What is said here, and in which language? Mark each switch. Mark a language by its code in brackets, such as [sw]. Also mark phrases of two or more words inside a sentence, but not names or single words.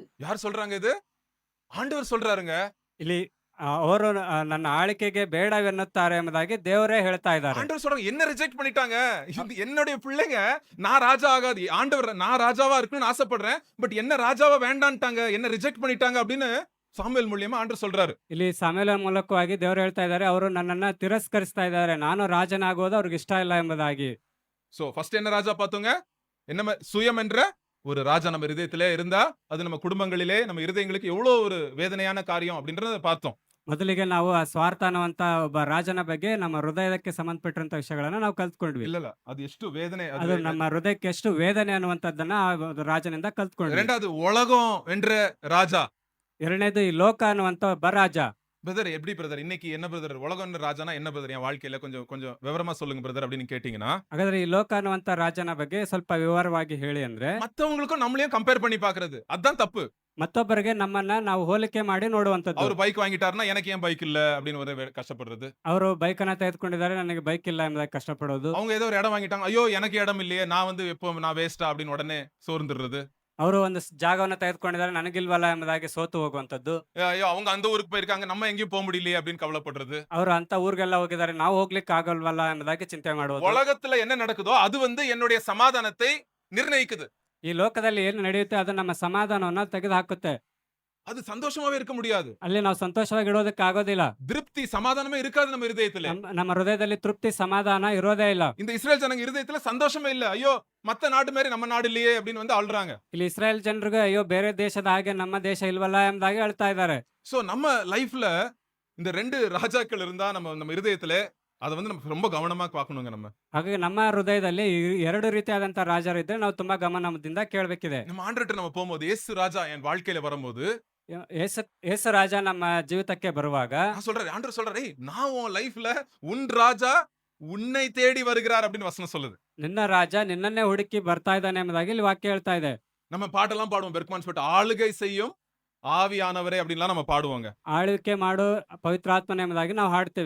[ta] யார் சொல்றாங்க இது? ஆண்டவர் சொல்றாருங்க. [kn] ಇಲ್ಲಿ ಅವರು ನನ್ನ ಆಳಿಕೆಗೆ ಬೇಡವೆನ್ನುತ್ತಾರೆ ಎಂಬುದಾಗಿ ದೇವರೇ ಹೇಳ್ತಾ ಇದ್ದಾರೆ. [ta] ஆண்டவர் சொல்றாங்க, என்ன ரிஜெக்ட் பண்ணிட்டாங்க என்னுடைய பிள்ளைங்க. நான் ராஜா ஆகாது, ஆண்டவர் நான் ராஜாவா இருக்கணும்னு ஆசைப்படுறேன், பட் என்ன ராஜாவா வேண்டான்ட்டாங்க, என்ன ரிஜெக்ட் பண்ணிட்டாங்க அப்படின்னு சாமுவேல் மூலியமா ஆண்டவர் சொல்றாரு. [kn] ಇಲ್ಲಿ ಸಾಮುವೇಲ ಮೂಲಕವಾಗಿ ದೇವರು ಹೇಳ್ತಾ ಇದ್ದಾರೆ, ಅವರು ನನ್ನನ್ನ ತಿರಸ್ಕರಿಸ್ತಾ ಇದ್ದಾರೆ, ನಾನು ರಾಜನಾಗೋದು ಅವ್ರಿಗೆ ಇಷ್ಟ ಇಲ್ಲ ಎಂಬುದಾಗಿ. [ta] சோ ஃபர்ஸ்ட் என்ன ராஜா பார்த்தோங்க? என்ன சுயம் என்ற ஒரு ராஜா நம்ம இருதயத்திலே இருந்தா அது நம்ம குடும்பங்களிலே நம்ம இருதயங்களுக்கு எவ்வளவு ஒரு வேதனையான காரியம் அப்படின்றத பார்த்தோம். [kn] ಮೊದಲಿಗೆ ನಾವು ಆ ಸ್ವಾರ್ಥ ಅನ್ನುವಂತ ಒಬ್ಬ ರಾಜನ ಬಗ್ಗೆ ನಮ್ಮ ಹೃದಯಕ್ಕೆ ಸಂಬಂಧಪಟ್ಟಿರುವಂತ ವಿಷಯಗಳನ್ನ ನಾವು ಕಲ್ತ್ಕೊಂಡ್ವಿ. [ta] இல்ல அது [kn] ಎಷ್ಟು ವೇದನೆ ಅದು ನಮ್ಮ ಹೃದಯಕ್ಕೆ ಎಷ್ಟು ವೇದನೆ ಅನ್ನುವಂಥದ್ದನ್ನ ಆ ಒಂದು ರಾಜನಿಂದ ಕಲ್ತ್ಕೊಂಡ್ವಿ. [ta] இரண்டாவது உலகம் என்ற ராஜா. [kn] ಎರಡನೇದು ಈ ಲೋಕ ಅನ್ನುವಂತ ಒಬ್ಬ ರಾಜ. [ta] பிரதர் எப்படி பிரதர் இன்னைக்கு என்ன பிரதர் உலகம் ராஜானா என்ன பிரதர் என் வாழ்க்கையில கொஞ்சம் கொஞ்சம் விவரமா சொல்லுங்க பிரதர் அப்படின்னு கேட்டீங்கன்னா [kn] ಹಾಗಾದ್ರೆ ಈ ಲೋಕ ಅನ್ನುವಂತ ರಾಜನ ಬಗ್ಗೆ ಸ್ವಲ್ಪ ವಿವರವಾಗಿ ಹೇಳಿ ಅಂದ್ರೆ [ta] மத்தவங்களுக்கும் நம்மளையும் கம்பேர் பண்ணி பாக்குறது அதான் தப்பு. [kn] ಮತ್ತೊಬ್ಬರಿಗೆ ನಮ್ಮನ್ನ ನಾವು ಹೋಲಿಕೆ ಮಾಡಿ ನೋಡುವಂತದ್ದು. [ta] அவர் பைக் வாங்கிட்டாருன்னா எனக்கு ஏன் பைக் இல்ல அப்படின்னு ஒரு கஷ்டப்படுறது. [kn] ಅವರು ಬೈಕ್ ಅನ್ನ ತೆಗೆದುಕೊಂಡಿದ್ದಾರೆ, ನನಗೆ ಬೈಕ್ ಇಲ್ಲ ಎಂಬುದಾಗಿ ಕಷ್ಟಪಡೋದು. [ta] அவங்க ஏதோ ஒரு இடம் வாங்கிட்டாங்க, ஐயோ எனக்கு இடம் இல்லையே நான் வந்து எப்போ நான் வேஸ்டா அப்படின்னு உடனே சோர்ந்துடுறது. [kn] ಅವರು ಒಂದು ಜಾಗವನ್ನ ತೆಗೆದುಕೊಂಡಿದ್ದಾರೆ, ನನಗಿಲ್ವಲ್ಲ ಎಂಬುದಾಗಿ ಸೋತು ಹೋಗುವಂತದ್ದು. [ta] ஐயோ அவங்க அந்த ஊருக்கு போயிருக்காங்க நம்ம எங்கேயும் போக முடியலையே அப்படின்னு கவலைப்படுறது. [kn] ಅವರು ಅಂತ ಊರಿಗೆಲ್ಲ ಹೋಗಿದ್ದಾರೆ, ನಾವು ಹೋಗ್ಲಿಕ್ಕೆ ಆಗಲ್ವಲ್ಲ ಎಂಬುದಾಗಿ ಚಿಂತೆ ಮಾಡುವುದು. [ta] உலகத்துல என்ன நடக்குதோ அது வந்து என்னுடைய சமாதானத்தை நிர்ணயிக்குது. [kn] ಈ ಲೋಕದಲ್ಲಿ ಏನು ನಡೆಯುತ್ತೆ ಅದು ನಮ್ಮ ಸಮಾಧಾನವನ್ನ ತೆಗೆದು ಹಾಕುತ್ತೆ. [ta] அது சந்தோஷமாவே இருக்க முடியாது. [kn] ಅಲ್ಲಿ ನಾವು ಸಂತೋಷವಾಗಿ ಇಡೋದಕ್ಕೆ ಆಗೋದಿಲ್ಲ. [ta] திருப்தி சமாதானமே இருக்காது நம்ம இருதயத்துல. [kn] ನಮ್ಮ ಹೃದಯದಲ್ಲಿ ತೃಪ್ತಿ ಸಮಾಧಾನ ಇರೋದೇ ಇಲ್ಲ. [ta] இந்த இஸ்ரேல் ஜனங்க இருதயத்துல சந்தோஷமே இல்ல. ஐயோ மத்த நாடு மாதிரி நம்ம நாடு இல்லையே அப்படின்னு வந்து அழுறாங்க. [kn] ಇಲ್ಲಿ ಇಸ್ರಾಯೇಲ್ ಜನರಿಗೆ ಅಯ್ಯೋ ಬೇರೆ ದೇಶದ ಹಾಗೆ ನಮ್ಮ ದೇಶ ಇಲ್ವಲ್ಲ ಎಂಬುದಾಗಿ ಹೇಳ್ತಾ ಇದ್ದಾರೆ. [ta] சோ நம்ம லைஃப்ல இந்த ரெண்டு ராஜாக்கள் இருந்தா நம்ம இருதயத்துல அதை வந்து நம்ம ரொம்ப கவனமா பார்க்கணுங்க. நம்ம [kn] ಹಾಗಾಗಿ ನಮ್ಮ ಹೃದಯದಲ್ಲಿ ಎರಡು ರೀತಿಯಾದಂತ ರಾಜರು ಇದ್ರೆ ನಾವು ತುಂಬಾ ಗಮನದಿಂದ ಕೇಳಬೇಕಿದೆ. [ta] நம்ம ஆண்டவர்ட்ட நம்ம போகும்போது இயேசு ராஜா என் வாழ்க்கையில வரும்போது [kn] ಯೇಸು ರಾಜ ನಮ್ಮ ಜೀವಿತಕ್ಕೆ ಬರುವಾಗ [ta] நான் சொல்றேன், ஆண்டவர் சொல்றாரு, நான் உன் லைஃப்ல உன் ராஜா உன்னை தேடி வருகிறார் அப்படின்னு வசனம் சொல்லுது. [kn] ನಿನ್ನ ರಾಜ ನಿನ್ನನ್ನೇ ಹುಡುಕಿ ಬರ್ತಾ ಇದ್ದಾನೆ ಎಂಬುದಾಗಿ ಇಲ್ಲಿ ವಾಕ್ಯ ಹೇಳ್ತಾ ಇದೆ. [ta] நம்ம பாட்டெல்லாம் பாடுவோம், பெர்க்மான்ஸ் பாட்டு, ஆளுகை செய்யும் ஆவியானவரே அப்படின்லாம் நம்ம பாடுவாங்க. [kn] ಆಳ್ವಿಕೆ ಮಾಡು ಪವಿತ್ರಾತ್ಮನೆ ಎಂಬುದಾಗಿ ನಾವು ಹಾಡ್ತೇವೆ.